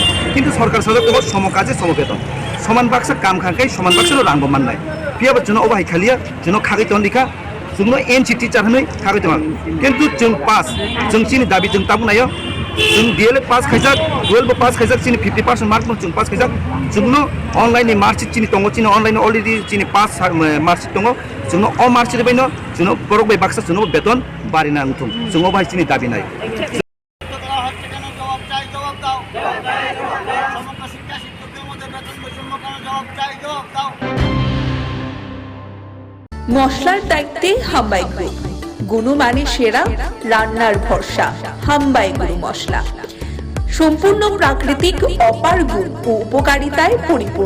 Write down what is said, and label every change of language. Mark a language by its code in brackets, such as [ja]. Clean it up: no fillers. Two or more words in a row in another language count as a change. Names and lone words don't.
[trp] किन्तु सरकार साजो सम काजे सम बेतन समान बाक्सा काम खांखाय समान बाक्सर रांबो माननाय पियाबो जोंनो अबाय खालिया जोंनो खागै दन दिखा जोंनो एनसि टीचार हनै खागै दन किन्तु जों पास जों चिनि दाबि जों ताबुनायो जों DLED पास खायजाक 12 पास खायजाक चिनि 50% मार्क जों पास खायजाक जोंनो [en] online marksheet [trp] चिनि दङ चिनि अनलाइन अलरेडी चिनि [en] pass marksheet [trp] दङ जोंनो अ मार्कशीट बायनो जोंनो बरक बाय बाक्सा जोंनो बेतन बारिना उथुम जों अबाय चिनि दाबि नाय [bn] মশলার দায়িত্বে হাম্বাই গ্রুপ, গুণমানে সেরা, রান্নার ভরসা। হাম্বাই গুরু মশলা সম্পূর্ণ প্রাকৃতিক, অপার গুণ ও উপকারিতায় পরিপূর্ণ।